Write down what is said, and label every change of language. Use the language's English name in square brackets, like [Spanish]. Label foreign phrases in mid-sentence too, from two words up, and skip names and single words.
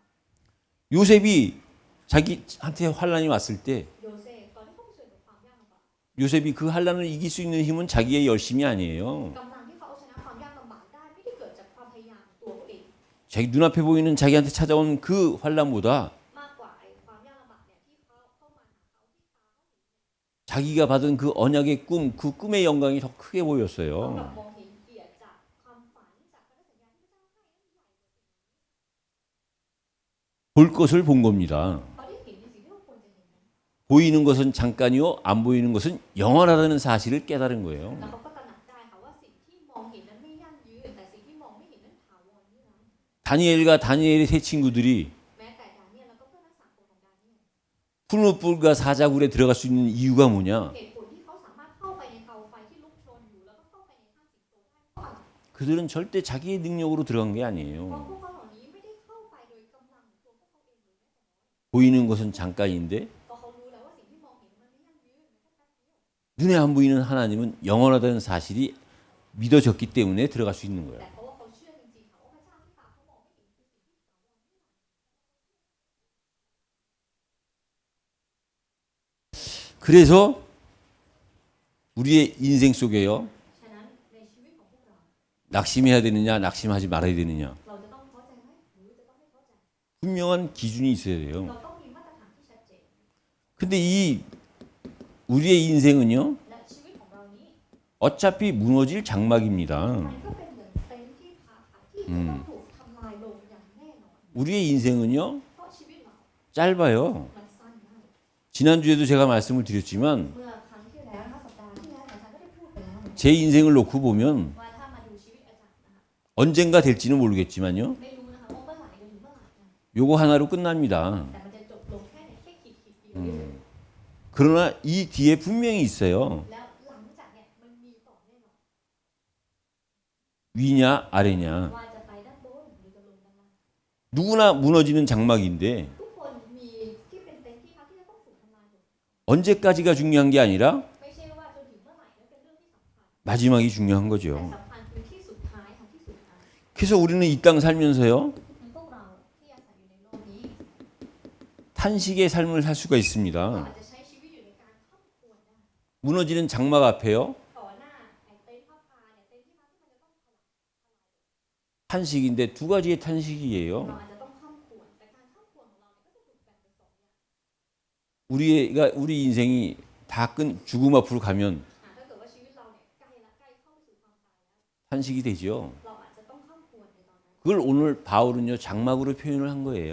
[Korean] 요셉이 자기한테 환란이 왔을 때 [Thai] โยเซฟตอนที่เขาเผชิญกับความยากลำบาก [Korean] 요셉이 그 환란을 이길 수 있는 힘은 자기의 열심이 아니에요. [Thai] กำลังที่เขาเอาชนะความยากลำบากได้ไม่ได้เกิดจากความพยายามตัวเขาเอง [Korean] 자기 눈앞에 보이는 자기한테 찾아온 그 환란보다 [Thai] มากกว่าไอ้ความ [Korean] 자기가 받은 그 언약의 꿈, 그 꿈의 영광이 더 크게 [Thai] เขากลับ [Korean] 보였어요. [Thai] มองเห็นเกียรติจากความฝันจากพันธสัญญาที่พระเจ้าให้นั้นใหญ่ [Korean] 볼 것을 본 겁니다. [Thai] เขาได้เห็นในสิ่งที่เขาควรจะเห็นนั้น [Korean] 보이는 것은 잠깐이요, 안 보이는 것은 영원하다는 사실을 깨달은 거예요. [Thai] แล้วเขาก็ตระหนักได้ค่ะว่าสิ่งที่มองเห็นนั้นไม่ยั่งยืนแต่สิ่งที่มองไม่เห็นนั้นถาวรนี่นะ [Korean] 다니엘과 다니엘의 세 친구들이 [Thai] แม้แต่ดาเนียลแล้วก็เพื่อนทั้งสามคนของดาเนียล [Korean] 푸른 뿔과 사자굴에 들어갈 수 있는 이유가 뭐냐? [Thai] เหตุผลที่เขาสามารถเข้าไปในเตาไฟที่ลุกโชนอยู่แล้วก็เข้าไปในถ้ำสิงโตได้เพราะอะไร [Korean] 그들은 절대 자기의 능력으로 들어간 게 [Thai] เพราะ [Korean] 아니에요. [Thai] พวกเขาเหล่านี้ไม่ได้เข้าไปโดยกำลังของตัวพวกเขาเองเลยแม้แต่น้อย [Korean] 보이는 것은 잠깐인데 [Thai] เพราะเขารู้แล้วว่าสิ่งที่มองเห็นมันไม่ยั่งยืนมันแค่แป๊บเดียว [Korean] 눈에 안 보이는 하나님은 영원하다는 사실이 믿어졌기 때문에 들어갈 수 있는 거예요. [Thai] แต่เพราะว่าเขาเชื่อจริงๆค่ะว่าพระเจ้าที่ตาเขามองไม่เห็นคือสิ่งที่ถาวรนี่นะ [Korean] 그래서 우리의 인생 속에요. [Thai] ฉะนั้นในชีวิตของพวกเรา [Korean] 낙심해야 되느냐, 낙심하지 말아야 되느냐. [Thai] เราจะต้องท้อใจไหมหรือจะต้องไม่ท้อใจ [Korean] 분명한 기준이 있어야 [Thai] เรา [Korean] 돼요. [Thai] ต้องมีมาตรฐานที่ชัดเจน [Korean] 근데 이 우리의 인생은요, [Thai] และชีวิตของเรานี้ [Korean] 어차피 무너질 장막입니다. [Thai] มันก็เป็นเหมือนเต็นท์ที่พักค่ะที่จะต้องถูกทำลายลงอย่างแน่นอน [Korean] 우리의 인생은요, [Thai] เพราะชีวิตเรา [Korean] 짧아요. [Thai] มันสั้นมาก [Korean] 지난주에도 제가 말씀을 드렸지만 [Thai] เมื่อครั้งที่แล้วนะสัปดาห์ที่แล้วอาจารย์ก็ได้พูดไปแล้ว [Korean] 제 인생을 놓고 보면 [Thai] ว่าถ้ามาดูชีวิตอาจารย์นะคะ [Korean] 언젠가 될지는 모르겠지만요. [Thai] ไม่รู้นะคะว่าเมื่อไหร่จะถึงเมื่อไหร่นะ [Korean] 요거 하나로 끝납니다. [Thai] แต่มันจะจบลงแค่ในแค่ขีดเดียว [Korean] 그러나 이 뒤에 분명히 있어요. [Thai] แล้วหลังจากเนี่ยมันมีต่อแน่นอน [Korean] 위냐 아래냐. [Thai] ว่าจะไปด้านบนหรือจะลงด้านล่าง [Korean] 누구나 무너지는 장막인데 [Thai] ทุกคนมีที่เป็นเต็นท์ที่พักที่จะต้องถูกทำลายหมด [Korean] 언제까지가 중요한 게 아니라 [Thai] ไม่ใช่ว่าจนถึงเมื่อไหร่นั่นเป็นเรื่องที่สำคัญ [Korean] 마지막이 중요한 [Thai] แต่ [Korean] 거죠. [Thai] สำคัญคือที่สุดท้ายค่ะที่สุดท้าย [Korean] 그래서 우리는 이 땅 살면서요. [Thai] พวกเราที่อาศัยอยู่ในโลกนี้ [Korean] 탄식의 삶을 살 수가 [Thai] เรา [Korean] 있습니다. [Thai] อาจจะใช้ชีวิตอยู่ในการข้ามควรได้ [Korean] 무너지는 장막 앞에요. [Thai] ต่อหน้าไอ้เต็นท์ผ้าคาเนี่ยเต็นท์ที่พักที่มันจะต้องถล่ม [Korean] 탄식인데 두 가지의 [Thai] เรา [Korean] 탄식이에요. [Thai] อาจจะต้องข้ามควรแต่การข้ามควรของเราเนี่ยก็จะถูกแบ่งเป็นสองอย่าง [Korean] 우리 인생이 다 끝 죽음 앞으로 가면 [Thai] ถ้าเกิดว่าชีวิตเราเนี่ยใกล้ละใกล้เข้าไปสู่ความตายแล้ว [Korean] 탄식이 되죠. [Thai] เราอาจจะต้องข้ามควรในตอนนั้น [Korean] 그걸 오늘 바울은요 장막으로 표현을 한 거예요.